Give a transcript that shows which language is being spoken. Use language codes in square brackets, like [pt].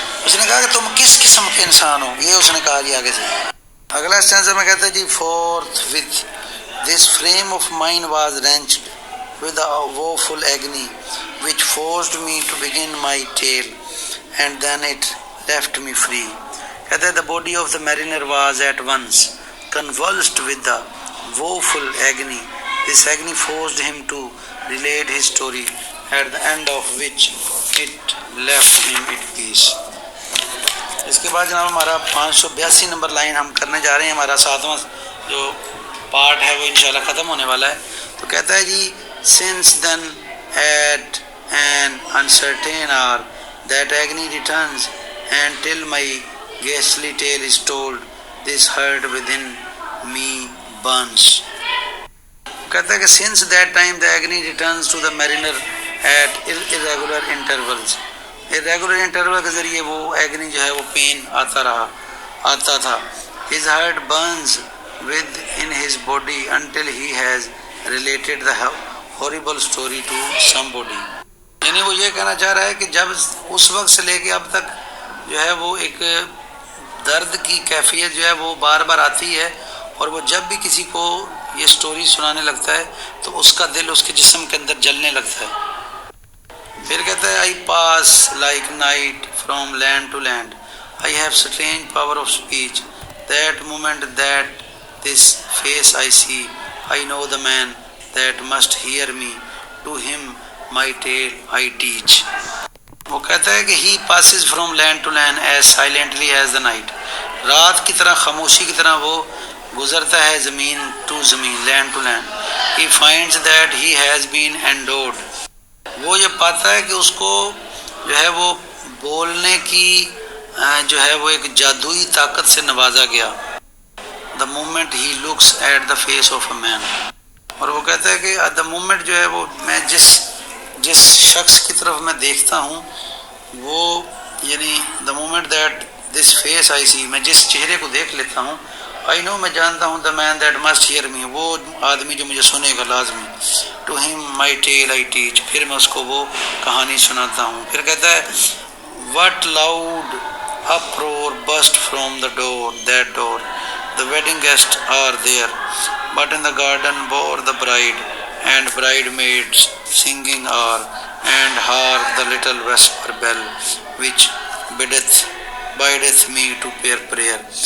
[ur] اس نے کہا کہ تم کس قسم کے انسان ہو، یہ اس نے کہا جی آگے سے. اگلا سٹینزا میں کہتا ہے جی fourth with [en] this frame of mine was wrenched with a woeful agony which forced me to begin my tale and then it left me free. [ur] کہتا ہے [en] the body of the mariner was at once convulsed with the woeful agony. This agony forced him to relate his story at the end of which it left him at peace. [ur] اس کے بعد جناب ہمارا 582 number line ہم کرنے جا رہے ہیں. ہمارا 7واں جو پارٹ ہے وہ انشاءاللہ ختم ہونے والا ہے. تو کہتا ہے جی [en] since then at an uncertain hour that agony returns and till my ghastly tale is told this heart within me burns. [ur] کہتا ہے کہ [en] since that time the agony returns to the mariner at irregular intervals. irregular interval [ur] کے ذریعے وہ agony جو ہے وہ pain آتا تھا. [en] his heart burns within his body until he has related the horrible story to somebody. [ur] یعنی وہ یہ کہنا چاہ رہا ہے کہ جب اس وقت سے لے کے اب تک جو ہے وہ ایک درد کی کیفیت جو ہے وہ بار بار آتی ہے، اور وہ جب بھی کسی کو یہ سٹوری سنانے لگتا ہے تو اس کا دل اس کے جسم کے اندر جلنے لگتا ہے. پھر کہتا ہے [en] I pass like night from land to land. I have strange power of speech. That moment that this face I see, I know the man that must hear me. To him my tale I teach. [ur] وہ کہتا ہے کہ [en] he passes from land to land as silently as the night. [ur] رات کی طرح خاموشی کی طرح وہ گزرتا ہے زمین to زمین, [en] land to land. He finds that he has been endowed. [ur] وہ یہ پاتا ہے کہ اس کو جو ہے وہ بولنے کی جو ہے وہ ایک جادوئی طاقت سے نوازا گیا. [en] The moment he looks at the face of a man. [ur] اور وہ کہتا ہے کہ [en] the moment [ur] جو ہے وہ میں جس شخص کی طرف میں دیکھتا ہوں وہ یعنی [en] the moment that this face I see, [ur] میں جس چہرے کو دیکھ لیتا ہوں, [en] I know [ur] میں جانتا ہوں [en] the man that must hear me, [ur] وہ آدمی جو مجھے سنے گا لازمی. [en] To him my tale I teach. [ur] پھر میں اس کو وہ کہانی سناتا ہوں. پھر کہتا ہے [en] what loud uproar burst from the door. The wedding guests are there, but in the garden bore the bride, and bridesmaids singing are, and hark the little vesper bell, which bideth me to prayer.